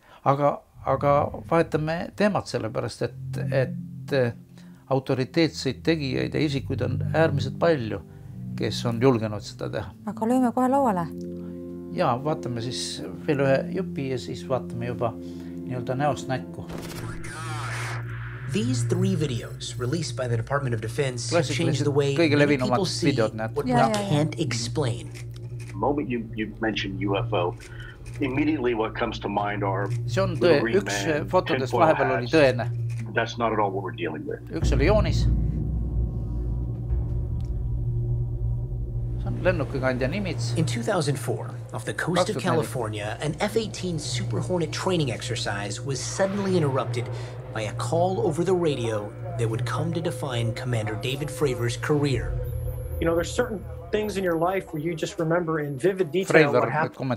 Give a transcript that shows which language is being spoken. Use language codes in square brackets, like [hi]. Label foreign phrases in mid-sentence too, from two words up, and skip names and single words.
[et] Aga vahetame teemat sellepärast, et autoriteetseid tegijaid ja isikuid on äärmiselt palju, kes on julgenud seda teha. Aga lööme kohe lauale. Ja vaatame siis veel ühe jupi ja siis vaatame juba nii-öelda näost näkku. [en] These 3 videos released by the Department of Defense changed the way many people see what we can't explain. The moment you mention UFO, immediately what comes to mind are [et] see on tõe, üks fotodest vahepeal oli tõene. [en] That's not at all what we're dealing with. [et] Üks oli joonis. See on lennukikandja nimits. [en] In 2004, off the coast of California, an F-18 Super Hornet training exercise was suddenly interrupted by a call over the radio that would come to define Commander David Fravor's career. You know, there's certain things in your life where you just remember in vivid detail what happened.